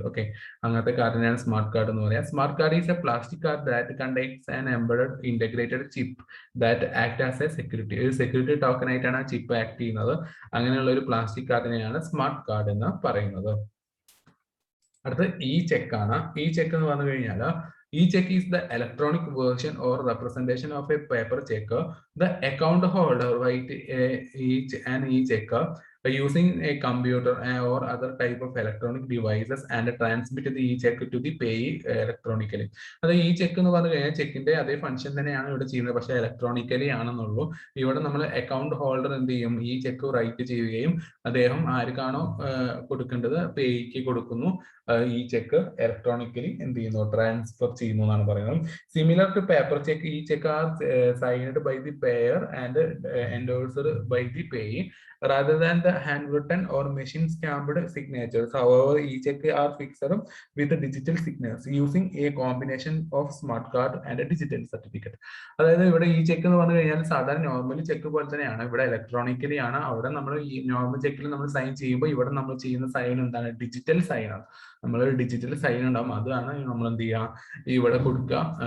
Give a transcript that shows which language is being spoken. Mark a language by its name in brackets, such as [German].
[Malayalam] Okay, അങ്ങനത്തെ കാർഡിനാണ് smart card എന്ന് പറയാം. [English] Smart card is a plastic card that contains an embedded integrated chip that act as a security. [Malayalam] ഒരു security token ആയിട്ടാണ് ആ chip act ചെയ്യുന്നത്. അങ്ങനെയുള്ള ഒരു പ്ലാസ്റ്റിക് കാർഡിനെയാണ് സ്മാർട്ട് കാർഡ് എന്ന് പറയുന്നത്. അടുത്ത് ഇ ചെക്ക് ആണ്. ഇ ചെക്ക് എന്ന് പറഞ്ഞു കഴിഞ്ഞാൽ [English] e-check is the electronic version or representation of a paper check. The account holder write an e-check using a computer or other type of electronic devices and transmit the e-check to the payee electronically. [Malayalam] അത് ഈ check എന്ന് പറഞ്ഞു കഴിഞ്ഞാൽ ചെക്കിന്റെ അതേ function തന്നെയാണ് ഇവിടെ ചെയ്യുന്നത്, പക്ഷെ ഇലക്ട്രോണിക്കലി ആണെന്നുള്ളൂ. ഇവിടെ നമ്മൾ അക്കൗണ്ട് ഹോൾഡർ എന്ത് ചെയ്യും, ഈ ചെക്ക് റൈറ്റ് ചെയ്യുകയും അദ്ദേഹം ആർക്കാണോ കൊടുക്കേണ്ടത് പേയ്ക്ക് കൊടുക്കുന്നു. ഈ ചെക്ക് ഇലക്ട്രോണിക്കലി എന്ത് ചെയ്യുന്നു, ട്രാൻസ്ഫർ ചെയ്യുന്നു എന്നാണ് പറയുന്നത്. [English] Similar to paper cheque, e cheque are signed by the payer and endorsed by the payee rather than the handwritten or machine stamped signatures. However, e-check are fixed with digital signatures using a combination of smart card and a digital certificate. [Malayalam] അതായത് ഇവിടെ ഈ check എന്ന് പറഞ്ഞു കഴിഞ്ഞാൽ സാധാരണ normally check പോലെ തന്നെയാണ്, ഇവിടെ ഇലക്ട്രോണിക്കലി ആണ്. അവിടെ നമ്മൾ ഈ നോർമൽ ചെക്കിൽ നമ്മൾ സൈൻ ചെയ്യുമ്പോൾ ഇവിടെ നമ്മൾ ചെയ്യുന്ന സൈൻ എന്താണ്, ഡിജിറ്റൽ സൈൻ ആണ്. നമ്മൾ ഡിജിറ്റൽ സൈൻ ഉണ്ടാവും, അതാണ് നമ്മൾ എന്ത് ചെയ്യുക, ഇവിടെ കൊടുക്കുക.